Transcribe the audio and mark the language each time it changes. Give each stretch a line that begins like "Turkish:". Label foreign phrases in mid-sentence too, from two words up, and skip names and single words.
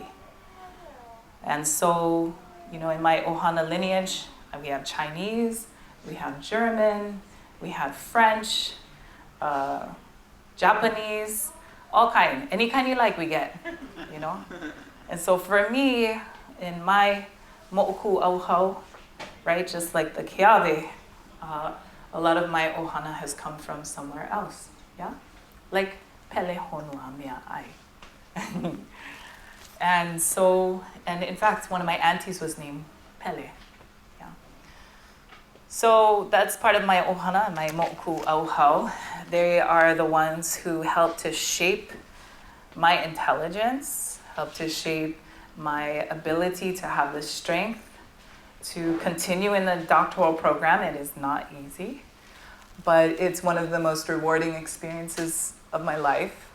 English: And so, in my ohana lineage, we have Chinese, we have German, we have French, Japanese, all kind, any kind you like we get, And so for me, in my
Hawaiian: mo'oku auhau,
English: right, just like the kiawe, a lot of my ohana has come from somewhere else, yeah?
Hawaiian: Like pele honua mea ai.
English: And in fact, one of my aunties was named Pele. So that's part of my ohana, my
Hawaiian: moku auhau.
English: They are the ones who help to shape my intelligence, help to shape my ability to have the strength to continue in the doctoral program. It is not easy, but it's one of the most rewarding experiences of my life.